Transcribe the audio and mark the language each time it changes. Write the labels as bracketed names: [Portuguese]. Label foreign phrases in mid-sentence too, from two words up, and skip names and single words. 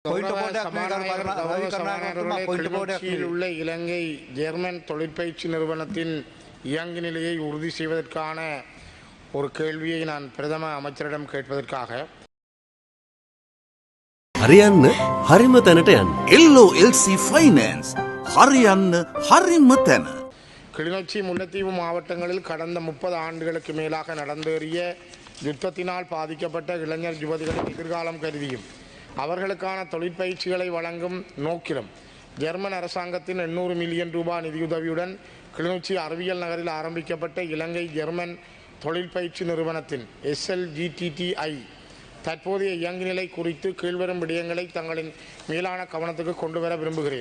[Tamil] கிளிநொச்சியில் உள்ள இலங்கை ஜெர்மன் தொழிற்பயிற்சி நிறுவனத்தின் இயங்கு நிலையை உறுதி செய்வதற்கான ஒரு கேள்வியை நான் பிரதம அமைச்சரிடம் கேட்பதற்காக [Sinhala] හරියන්න හරිම තැනට යන්න. LOLC Finance හරියන්න හරිම තැන. [Tamil] கிளிநொச்சி முல்லைத்தீவு மாவட்டங்களில் கடந்த 30 ஆண்டுகளுக்கு மேலாக நடந்தேறிய யுத்தத்தினால் பாதிக்கப்பட்ட இளைஞர் யுவதிகளின் எதிர்காலம் கருதியும் அவர்களுக்கான தொழிற்பயிற்சிகளை வழங்கும் நோக்கிலும் ஜெர்மன் அரசாங்கத்தின் 800 மில்லியன் ரூபாய் நிதியுதவியுடன் கிளிநொச்சி அறிவியல் நகரில் ஆரம்பிக்கப்பட்ட இலங்கை ஜெர்மன் தொழிற்பயிற்சி நிறுவனத்தின் SLGTTI தற்போதைய இயங்கு நிலை குறித்து கீழ்வரும் விடயங்களை தங்களின் மேலான கவனத்துக்கு கொண்டு வர விரும்புகிறேன்.